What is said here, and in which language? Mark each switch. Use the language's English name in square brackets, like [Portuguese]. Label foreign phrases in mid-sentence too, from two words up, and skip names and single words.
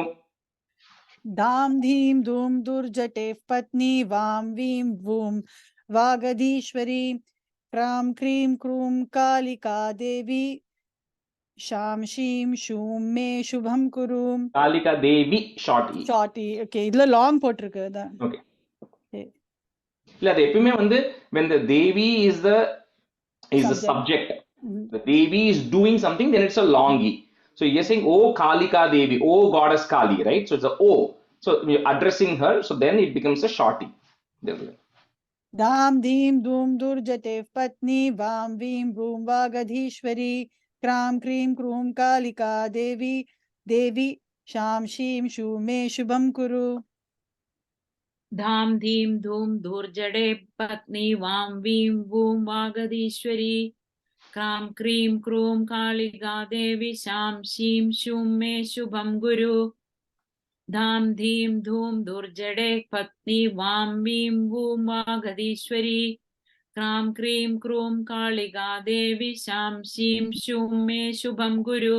[Sanskrit] धाम धीम धूम दुर्जटे पत्नी वाम वीं वूम वागधीश्वरी क्रां क्रीं क्रूं कालिका देवी शाम शीम शूम मे शुभम कुरु कालिका देवी shorty [Tamil] okay இதுல லாங் போட்டிருக்கு அதான் [English] okay [Tamil] இல்ல அது எப்பவுமே வந்து [English] when the devi is the subject the devi is doing something then it's a long e so you're saying oh kalika devi oh goddess kali right so it's a o so you're addressing her so then it becomes a shorty [Sanskrit] धाम धीम धूम दुर्जटे पत्नी वाम वीं वूम वागधीश्वरी क्रां क्रीं क्रूं कालिका देवी देवी शाम शीम शूम मे शुभम कुरु धाम धीम धूम धूर्जटे पत्नी वाम वीं वूं वागधीश्वरी क्रां क्रीं क्रूं कालिका देवी शां शीं शूं मे शुभं गुरु धाम धीम धूम धूर्जटे पत्नी वाम वीं वूं वागधीश्वरी क्रां क्रीं क्रूं कालिका देवी शां शीं शूं मे शुभं गुरु